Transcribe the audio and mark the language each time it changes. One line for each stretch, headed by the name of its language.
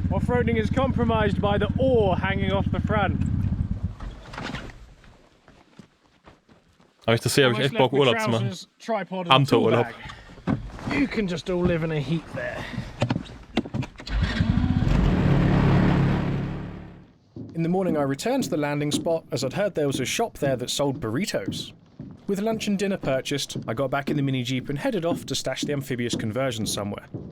English: Off-roading is compromised by the oar hanging off the front.
German: Aber ich das sehe, habe ich echt Bock, Urlaub zu machen. Abenteuerurlaub.
English: You can just all live in a heap there. In the morning I returned to the landing spot as I'd heard there was a shop there that sold burritos. With lunch and dinner purchased, I got back in the mini jeep and headed off to stash the amphibious conversion somewhere.